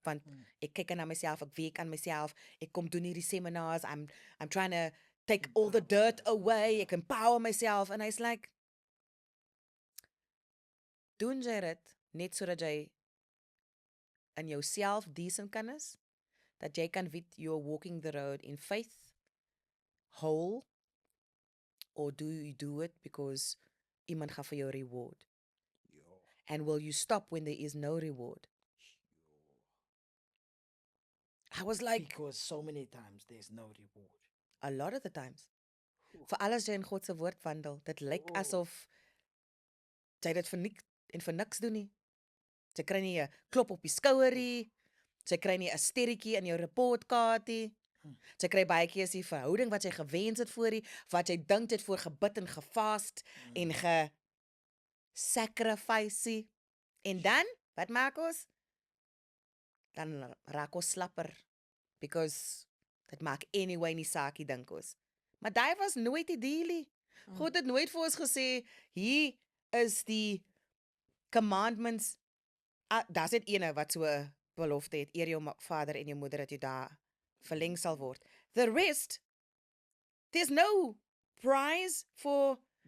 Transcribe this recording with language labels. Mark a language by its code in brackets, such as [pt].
[af] Want ek kyk na myself, ek werk aan myself, ek kom doen hierdie seminars, [en] I'm trying to take all the dirt away, [af] ek empower myself, and hy's like, doen jy dit net sodat jy in jouself decent kan is, dat jy kan weet [en] you're walking the road in faith, [af] whole, [en] or do you do it because [af] iemand gaan vir jou reward? [en] And will you stop when there is no reward? I was like, Because so many times there's no reward. a lot of the times. [af] Vir alles jy in God se woord wandel, dit lyk asof jy dit vir niks doen nie. Jy kry nie 'n klop op die skouer nie. Jy kry nie 'n sterretjie in jou reportkaart nie. Jy kry baie keer as die verhouding wat jy gewens het voor die, wat jy dink jy het voor gebid en gefast en sacrifice. En dan, wat maak ons? Dan raak ons slapper. Because dit maak anyway nie saakie dink ons. Maar daai was nooit die deal nie. God het nooit vir ons gesê, hier is die commandments. Daar's net ene wat so 'n belofte het, eer jou vader en jou moeder dat jy daar verleng sal word. [en] The rest, there's no prize for.